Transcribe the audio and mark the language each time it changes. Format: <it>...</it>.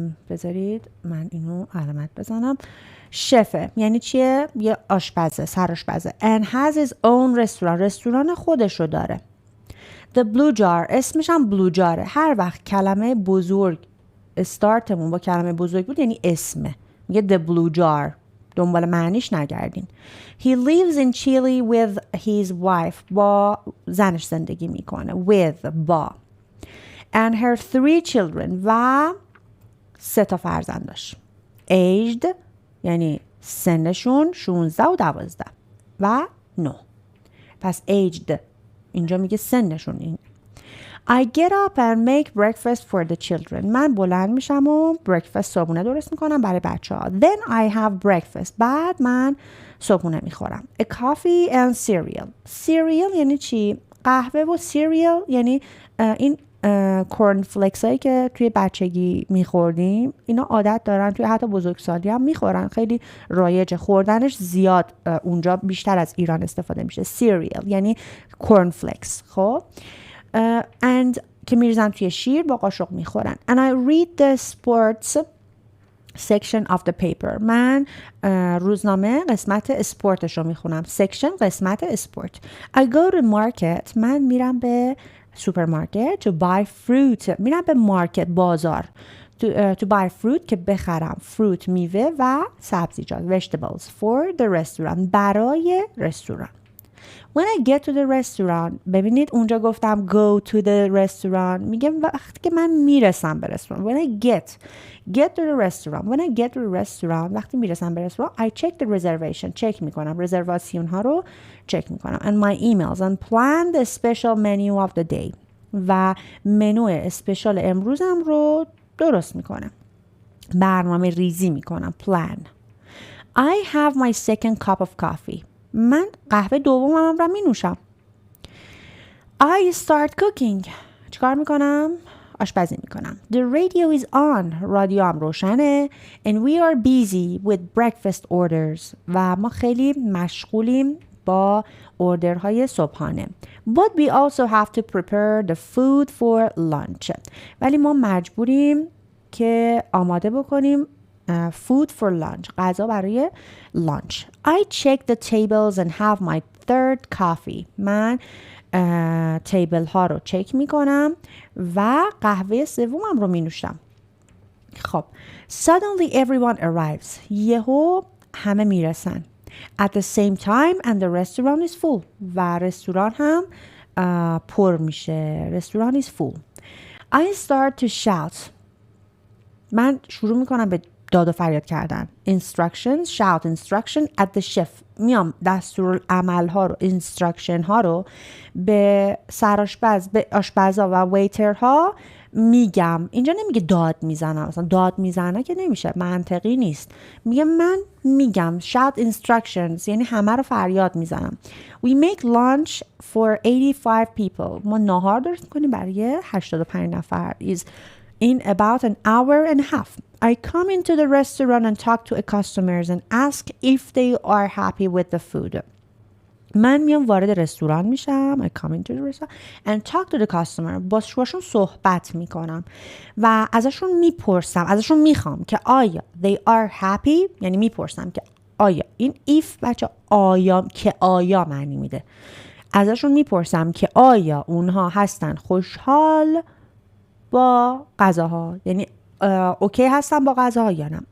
<fa>بذارید من اینو علامت بزنم. شفه یعنی چیه؟ یه آشپزه، سرآشپزه.</fa> <en>and has his own restaurant</en> <fa>رستوران خودشو داره.</fa> <en>the blue jar</en> <fa>اسمش هم</fa> <en>blue جاره.</en> <fa>هر وقت کلمه بزرگ استارتمون با کلمه بزرگ بود یعنی اسمه. میگه the blue jar. دنبال معنیش نگردین.</fa> <en>he lives in Chile with his wife</en> <fa>با زنش زندگی میکنه.</fa> <en>with با and her 3 children</en> <fa>و 3 تا فرزندش. aged یعنی سنشون 16 و 12 و 9. پس aged اینجا میگه سنشون این.</fa> <en>I get up and make breakfast for the children.</en> <fa>من بلند میشم و breakfast صبحونه درست میکنم برای بچه ها.</fa> <en>Then I have breakfast.</en> <fa>بعد من صبحونه میخورم.</fa> <en>A coffee and cereal.</en> <fa>cereal یعنی چی؟ قهوه و cereal یعنی این کورن فلکس هایی که توی بچگی میخوردیم اینا عادت دارن توی حتی بزرگسالی هم میخورن. خیلی رایج خوردنش، زیاد اونجا بیشتر از ایران استفاده میشه. cereal یعنی کورن فلکس. خب and که میریزن توی شیر با قاشق میخورن.</fa> <en>and I read the sports section of the paper.</en> <fa>من روزنامه قسمت اسپورتش رو میخونم. section قسمت اسپورت.</fa> <en>I go to market.</en> <fa>من میرم به سوپرمارکت.</fa> <en>to buy fruit.</en> <fa>میرم به مارکت بازار.</fa> <en>to buy fruit</en> <fa>که بخرم.</fa> <en>fruit</en> <fa>میوه و سبزیجات.</fa> <en>vegetables for the restaurant</en> <fa>برای رستوران.</fa> <en>When I get to the restaurant.</en> <fa>ببینید اونجا گفتم</fa> <en>go to the restaurant.</en> <fa>میگم وقتی که من میرسم به رستوران.</fa> <en>When I get to the restaurant. When I get to the restaurant.</en> <fa>وقتی میرسم به رستوران</fa> <en>I check the reservation.</en> <fa>چک میکنم. رزرواسیون ها رو چک میکنم.</fa> <en>And my emails. And plan the special menu of the day.</en> <fa>و منو اسپشال امروزم رو درست میکنم. برنامه ریزی میکنم. Plan.</fa> <en>I have my second cup of coffee.</en> <fa>من قهوه دومم رو می نوشم.</fa> <en>I start cooking.</en> <fa>چیکار میکنم؟ آشپزی میکنم.</fa> <en>The radio is on.</en> <fa>رادیو هم روشنه.</fa> <en>And we are busy with breakfast orders.</en> <fa>و ما خیلی مشغولیم با اوردرهای صبحانه.</fa> <en>But we also have to prepare the food for lunch.</en> <fa>ولی ما مجبوریم که آماده بکنیم</fa> <en>food for lunch.</en> <fa>غذا برای lunch.</fa> <en>I check the tables and have my third coffee.</en> <fa>من تیبل ها رو چک میکنم و قهوه سومم رو می نوشم. خب.</fa> <en>Suddenly everyone arrives.</en> <fa>یهو همه میرسن.</fa> <en>At the same time and the restaurant is full.</en> <fa>و رستوران هم پر میشه.</fa> <en>رستوران is full. I start to shout.</en> <fa>من شروع میکنم به داد و فریاد کردن.</fa> <en>Instructions, shout instruction at the chef.</en> <fa>میام دستورالعمل ها رو instruction ها رو به سرآشپز، به آشپزا و ویتر ها میگم. اینجا نمیگه داد میزنم. مثلا داد میزنه که نمیشه، منطقی نیست. من میگم</fa> <en>shout instructions،</en> <fa>یعنی همه رو فریاد میزنم.</fa> <en>We make lunch for 85 people.</en> <fa>ما ناهار درست میکنیم برای 85 نفر.</fa> <en>Is in about an hour and a half. I come into the restaurant and talk to customers and ask if they are happy with the food.</en> <fa>من میام وارد رستوران میشم.</fa> <en>I come into the restaurant and talk to the customer.</en> <fa>باشون صحبت میکنم و ازشون میپرسم، ازشون میخوام که آیا</fa> <en>they are happy،</en> <fa>یعنی میپرسم که آیا، این if بچه آیا که آیا معنی میده. ازشون میپرسم که آیا اونها هستن خوشحال با غذاها، یعنی اوکی هستن با غذاها یا نه.</fa>